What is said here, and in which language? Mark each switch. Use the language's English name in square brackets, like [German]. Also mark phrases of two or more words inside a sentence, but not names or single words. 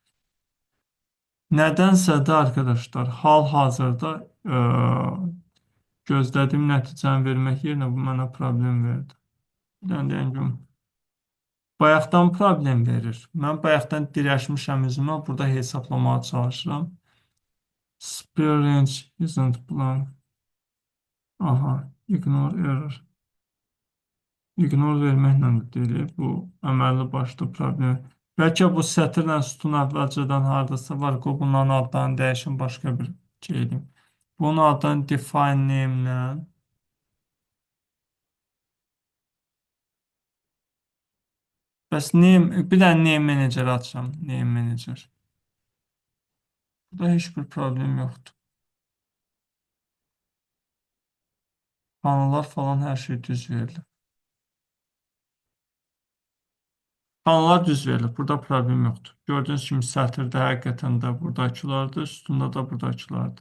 [Azerbaijani] Nədənsə də arkadaşlar hal-hazırda gözlədiyim nəticəni vermək yerinə bu mənə problem verdi. Bir dənə deyən görüm. Bayaqdan problem verir. Mən bayaqdan dirəşmişəm üzümə. Burada hesablamağa çalışıram. [English] Spare range isn't blank. Aha, ignore error. [Azerbaijani] İgnor verməklə də deyil. Bu əməlli başlı problem. Bəlkə bu sətirlə sütun əvvəlcədən hardasa var. Qoy bunların adlarını dəyişin başqa bir şey edeyim. Bunun adını [English] define name- [Azerbaijani] lə. Bəs name, bir dənə [English] name manager [Azerbaijani] açacağım. [English] Name manager. [Azerbaijani] Burada heç bir problem yoxdur. Kanallar falan hər şey düz verilir. Kanallar düz verilir. Burada problem yoxdur. Gördüyünüz kimi sətirdə həqiqətən də buradakılardır. Sütunda da buradakılardır.